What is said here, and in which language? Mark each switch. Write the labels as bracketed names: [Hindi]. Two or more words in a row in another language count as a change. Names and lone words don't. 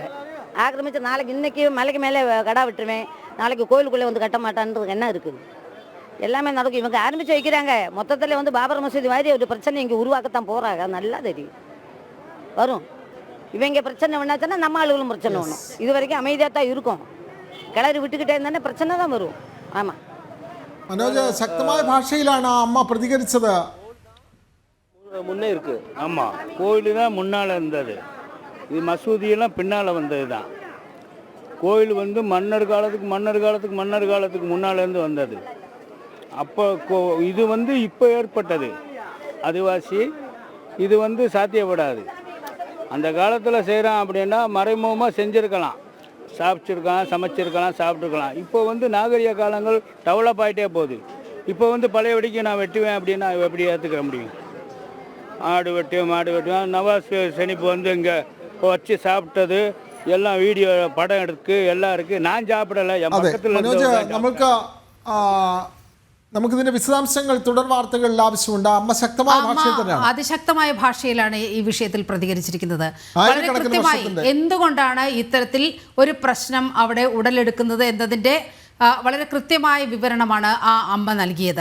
[Tamil] ஆக்கிரமித்து நாளைக்கு இன்னைக்கு மலைக்கு மேலே கடா விட்டுருவேன், நாளைக்கு கோயிலுக்குள்ளே வந்து கட்ட மாட்டான்றது என்ன இருக்குது? எல்லாமே நடக்கும். இவங்க ஆரம்பித்து வைக்கிறாங்க. மொத்தத்தில் வந்து பாபர் மசூதி மாதிரி ஒரு பிரச்சனை இங்கே உருவாக்கத்தான் போகிறாங்க. நல்லா தெரியும் வரும். இவங்க பிரச்சனை பண்ணாச்சுன்னா நம்ம ஆளுகளும் பிரச்சனை ஒன்றும். இது வரைக்கும் அமைதியாக தான் இருக்கும். கிளறி விட்டுக்கிட்டே இருந்தானே பிரச்சனை தான் வரும். ஆமாம் [Malayalam] മനോജ്, ശക്തമായ ഭാഷയിലാണ് ആ അമ്മ പ്രതികരിച്ചത്. [Tamil] முன்னே இருக்கு. ஆமாம், கோயில் தான் முன்னால் இருந்தது, இது மசூதியெல்லாம் பின்னால் வந்தது தான். கோயில் வந்து மன்னர் காலத்துக்கு முன்னாலேருந்து வந்தது. அப்போ இது வந்து இப்போ ஏற்பட்டது அதுவாசி. இது வந்து சாத்தியப்படாது. அந்த காலத்தில் செய்கிறான் அப்படின்னா மறைமுகமாக செஞ்சுருக்கலாம், சமைச்சிருக்கலாம், சாப்பிட்ருக்கலாம். இப்போ வந்து நாகரிக காலங்கள் டெவலப் ஆகிட்டே போகுது. இப்போ வந்து பழையபடிக்கு நான் வெட்டுவேன் அப்படின்னா எப்படி ஏற்றுக்க முடியும்? ஆடு வெட்டுவேன், மாடு வெட்டுவேன். நவாஸ் ஷெரீப் வந்து இங்கே வச்சு சாப்பிட்டது எல்லாம் வீடியோ படம் எடுக்கு எல்லாம் இருக்குது. நான் சாப்பிடலை, என் பக்கத்தில். [Malayalam] മനോജ്, നമുക്കിതിന്റെ വിശദാംശങ്ങൾ തുടർ വാർത്തകളിൽ ആവശ്യമുണ്ട്. അമ്മ ശക്തമായ ഭാഷയിൽ തന്നെയാണ്, അതിശക്തമായ ഭാഷയിലാണ് ഈ വിഷയത്തിൽ പ്രതികരിച്ചിരിക്കുന്നത്. വളരെ കൃത്യമായി എന്തുകൊണ്ടാണ് ഇത്തരത്തിൽ ഒരു പ്രശ്നം അവിടെ ഉടലെടുക്കുന്നത് എന്നതിൻ്റെ വളരെ കൃത്യമായ വിവരണമാണ് ആ അമ്മ നൽകിയത്.